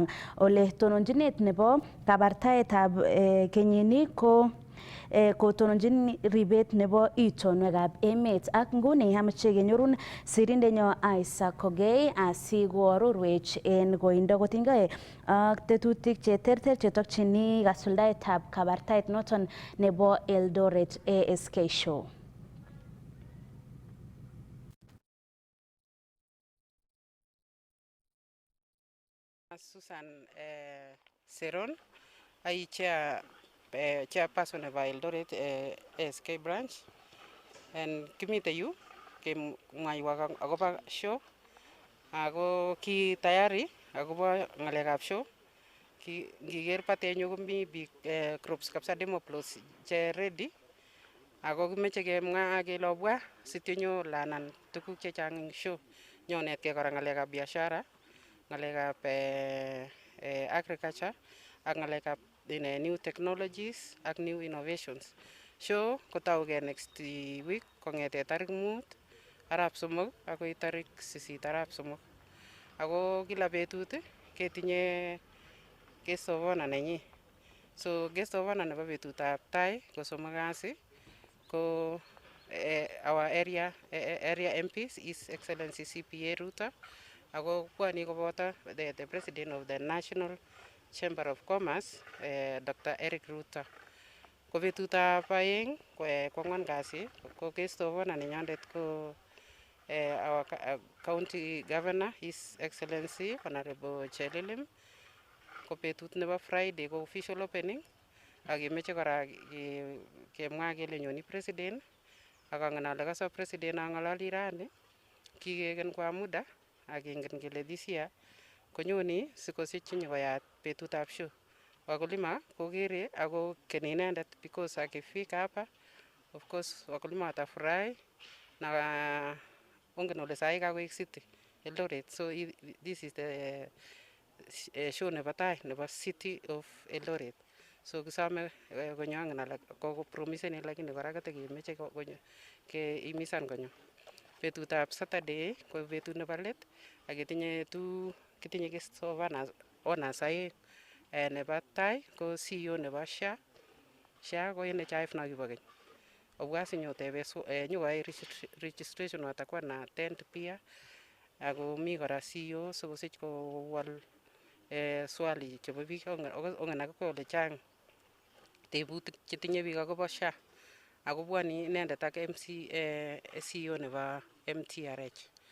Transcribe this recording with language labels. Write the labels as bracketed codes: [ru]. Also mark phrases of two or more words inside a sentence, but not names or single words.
[kln] Ole tononjinet nebo kabartaetab kenyini kotononjin ribet nebo itonwekab emet ak nguni amache kenyorun sirindenyo Isaac Kogei asikoarorwech en koindo kotinygei ak tetutik cheterter chetokchini kasuldaetab kabartaet noton nebo Eldoret ASK Show. [en] Susan Seron, I chairperson of Eldoret ASK branch, and [kln] kimite yu kemwaiwa akobo show ako ki tayari akobo ngalekab show ngiker batenyu komi biik groups kabisa demoplos che ready ako kimeche kemwa kele obwa sitinyo lanan tuguk chechang eng show nyonetkei kora ngalekab biashara, ngalekab agriculture ak ngalekab [en] new technologies [kln] ak [en] new innovations. [kln] Show kotaugei [en] next week [kln] kongete tarik 5 arap somok akoi tarik 8 arap somok. Ako kila betut ketinye [en] guest of honor [kln] nenyi. [en] So guest of honor [kln] nebo betutab tai ko somok kasi ko [en] our area MPs His Excellency CPA Ruto [kln] ako bwoni koboto [en] the President of the National Chamber of Commerce Dr. Eric Ruto. [kln] Ko betutab aeng ko angwan kasi ko [en] guest of honor [kln] nenyandet ko [en] our county governor His Excellency Honorable [kln] Chelilim. Ko betut nebo Friday ko [en] official opening [kln] ak kemeche kora kemwa kele nyoni president ak angen ale kasa president angalali rani kikeken [sw] kwa muda [kln] ak kengen kele [en] this year [kln] konyoni sikosich nyikoyat betutab show. Wakulima kokere ako keni inendet because [sw] akifika hapa [en] of course [sw] wakulima watafurahi na [kln] ongen ole sai kakoek city Eldoret, [en] so this is the show [kln] nebo tai nebo [en] city of Eldoret. [kln] So kisame konyo angen ale kopromiseni lakini kora kotekemeche keimisan konyo. Betutab Saturday ko betut nebo let ak kitinye [en] guest of honors [kln] aeng. Nebo tai ko CEO nebo SHA ko NHIF nakibo keny. Obwa sinyotebe nyokoyai registration [sw] watakuwa na 10th pia [kln] ako mi kora CEO sikosich kowal swali chebo biik ongen akiko ole chang tebutik chetinye biik akobo SHA ako bwoni inendet ak CEO nebo MTRH.